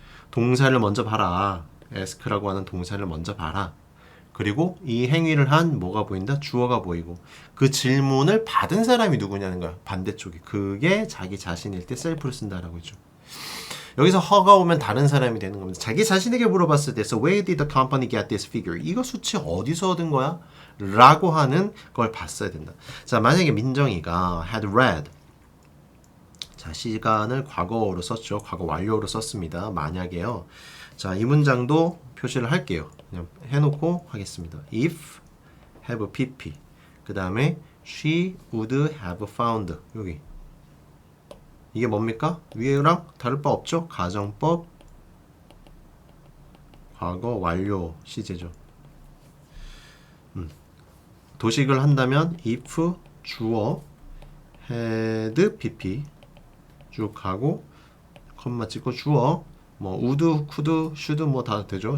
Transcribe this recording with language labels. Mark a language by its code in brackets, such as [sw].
[ko] 동사를 먼저 봐라. ask라고 하는 동사를 먼저 봐라. 그리고 이 행위를 한 뭐가 보인다? 주어가 보이고 그 질문을 받은 사람이 누구냐는 거야. 반대쪽이. 그게 자기 자신일 때 셀프를 쓴다라고 했죠. 여기서 her가 오면 다른 사람이 되는 겁니다. 자기 자신에게 물어봤을 때 [en] so where did the company get this figure? [ko] 이거 수치 어디서 얻은 거야? 라고 하는 걸 봤어야 된다. 자, 만약에 민정이가 [en] had read [ko] 자, 시간을 과거로 썼죠. 과거 완료로 썼습니다. 만약에요. 자, 이 문장도 표시를 할게요. 그냥 해놓고 하겠습니다. If have pp 그 다음에 [en] she would have found [ko] 여기 이게 뭡니까? 위에랑 다를 바 없죠? 가정법 과거 완료 시제죠. 도식을 한다면 if 주어 had pp 쭉 가고 컴마 찍고 주어 뭐 would, could, should 뭐 다 되죠.